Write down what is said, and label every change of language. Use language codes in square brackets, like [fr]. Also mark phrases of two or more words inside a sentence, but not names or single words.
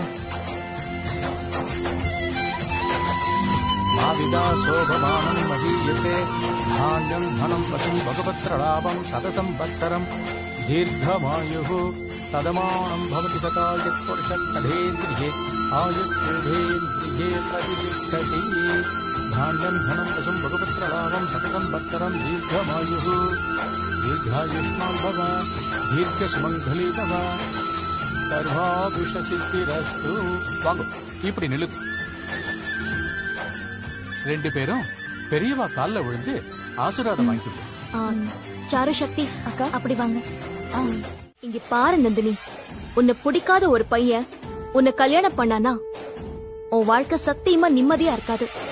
[sa] माविदा शोभमानं महीयते धान्यं धनं वशं भगवत्रलाभं शतसंवत्सरं दीर्घमायुः तदमानं भवति शतायुः पुरुषः शतेन्द्रिये आयुष्येधेन्द्रिये प्रतिष्ठति. धान्यं धनं वशं भगवत्रलाभं शतसंवत्सरं दीर्घमायुः दीर्घायुष्मान् भव दीर्घसुमङ्गली भव सर्वाभिष्टसिद्धिरस्तु. [ta] வாங்க இப்படி நில்லு. ரெண்டு பேரும் பெரியவா கால்ல விழுந்து ஆசீர்வாதம் வாங்கிட்டு. சாரு சக்தி அக்கா அப்படி வாங்க. இங்க பாரு நந்தினி, உன்னை பிடிக்காத ஒரு பையன் உன்னை கல்யாணம் பண்ணானா உன் வாழ்க்கை சத்தியமா நிம்மதியா இருக்காது.